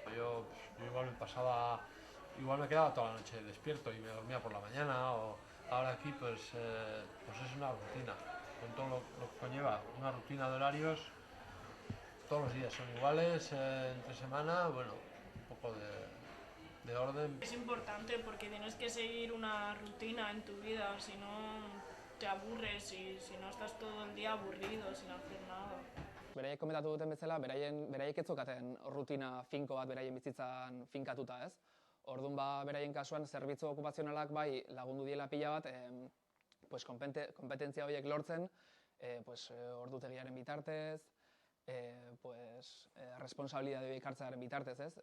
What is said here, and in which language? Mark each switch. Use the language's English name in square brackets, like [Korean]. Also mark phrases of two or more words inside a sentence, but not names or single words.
[Spanish] Yo igual me quedaba toda la noche despierto y me dormía por la mañana, o ahora aquí pues es una rutina, con todo lo que conlleva, una rutina de horarios, todos los días son iguales, entre semana, bueno, un poco de orden. Es importante porque tienes que seguir una rutina en tu vida, si no te aburres y si no estás todo el día aburrido sin hacer nada. [Basque] Beraiek komentatu duten bezala, beraiek ez zeukaten rutina finko bat beraien bizitzan finkatuta, ez? Orduan beraien kasuan zerbitzu okupazionalak bai lagundu diela pila bat, kompetentzia horiek lortzen, ordutegiaren bitartez, responsabilidade horiek hartzearen bitartez, ez?